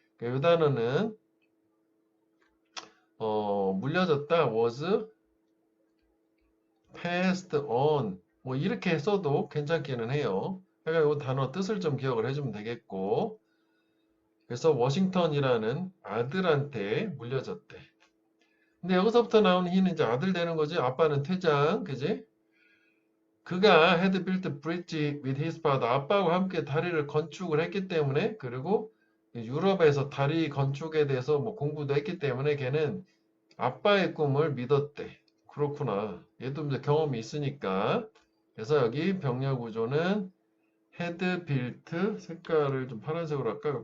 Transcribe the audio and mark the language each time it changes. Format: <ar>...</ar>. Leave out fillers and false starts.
<ko>그러니까 이 단어는 물려졌다</ko> <en>was passed on</en> <ko>뭐 이렇게 써도 괜찮기는 해요. 그러니까 이 단어 뜻을 좀 기억을 해주면 되겠고, 그래서 워싱턴이라는 아들한테 물려졌대. 근데 여기서부터 나오는 히는 이제 아들 되는 거지. 아빠는 퇴장, 그지? 그가</ko> <en>had built a bridge with his father.</en> <ko>아빠와 함께 다리를 건축을 했기 때문에, 그리고 유럽에서 다리 건축에 대해서 뭐 공부도 했기 때문에 걔는 아빠의 꿈을 믿었대. 그렇구나. 얘도 이제 경험이 있으니까. 그래서 여기 병렬 구조는 헤드 빌트 색깔을 좀 파란색으로 할까?</ko>